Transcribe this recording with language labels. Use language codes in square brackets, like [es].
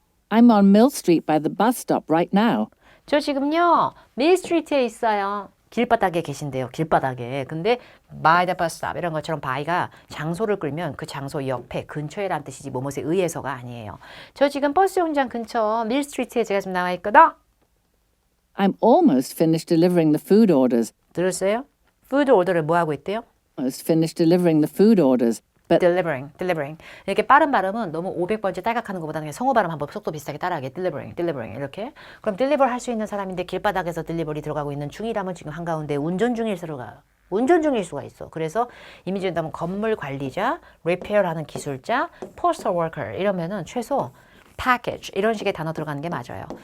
[en] I'm on Mill Street by the bus stop right now. [ko] 저 지금요. 밀스트리트에 있어요. 길바닥에 계신데요. 길바닥에. 근데 [en] by the bus stop [ko] 이런 것처럼 by가 장소를 끌면 그 장소 옆에 근처에란 뜻이지 뭐뭐에 의해서가 아니에요. 저 지금 버스 정류장 근처 밀스트리트에 제가 지금 나와 있거든. [en] I'm almost finished delivering the food orders. [ko] 들었어요? 푸드 오더를 뭐 하고 있대요? [en] Almost finished delivering the food orders. But delivering. [ko] 이렇게 빠른 발음은 너무 500번째 딸각하는 것보다는 그냥 성우 발음 한번 속도 비슷하게 따라하게. delivering 이렇게. 그럼 deliver 할 수 있는 사람인데 길바닥에서 delivery 들어가고 있는 중이라면 지금 한가운데 운전 중일 수가 있어. 그래서 이미지 된다면 건물 관리자, repair하는 기술자, postal worker 이러면은 최소 package 이런 식의 단어 들어가는 게 맞아요.